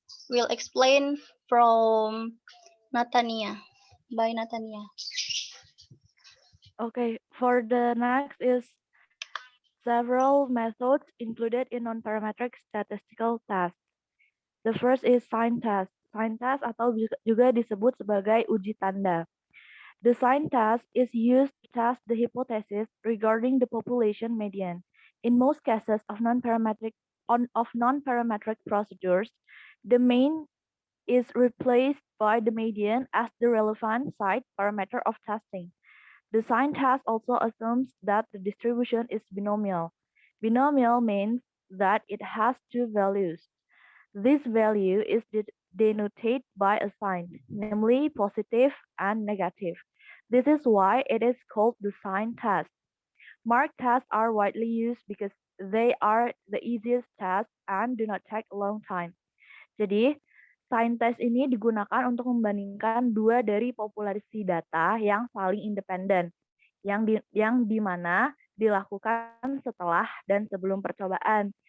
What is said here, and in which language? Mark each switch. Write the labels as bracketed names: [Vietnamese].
[English] We'll explain from Natania, by Natania. Okay, for the next is several methods included in non-parametric statistical tests. The first is sign test. Sign test [Indonesian] atau juga disebut sebagai uji tanda. [English] The sign test is used to test the hypothesis regarding the population median. In most cases of non-parametric procedures, the mean is replaced by the median as the relevant site parameter of testing. The sign test also assumes that the distribution is binomial. Binomial means that it has two values. This value is denoted by a sign, namely positive and negative. This is why it is called the sign test. Mark tests are widely used because they are the easiest test and do not take a long time. [Indonesian] Jadi, sign test ini digunakan untuk membandingkan dua dari populasi data yang saling independen, yang di mana dilakukan setelah dan sebelum percobaan.